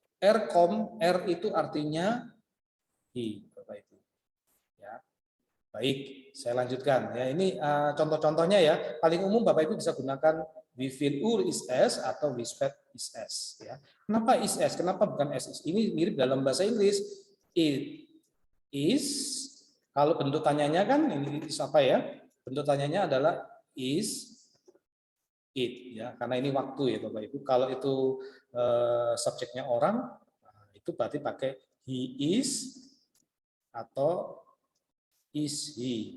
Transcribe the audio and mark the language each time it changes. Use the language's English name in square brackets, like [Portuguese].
[Indonesian] R itu artinya he, Bapak Ibu. Ya. Baik, saya lanjutkan. Ya, ini contoh-contohnya ya. Paling umum Bapak Ibu bisa gunakan [German] wie viel Uhr ist es [Indonesian] atau [German] wie spät ist es. [Indonesian] Ya. Kenapa is es? Kenapa bukan es? Ini mirip dalam bahasa Inggris. [English] It is. [Indonesian] Kalau bentuk tanyanya kan ini is apa ya? Bentuk tanyanya adalah is it. Ya, karena ini waktu ya Bapak Ibu. Kalau itu subjeknya orang, itu berarti pakai he is atau is he.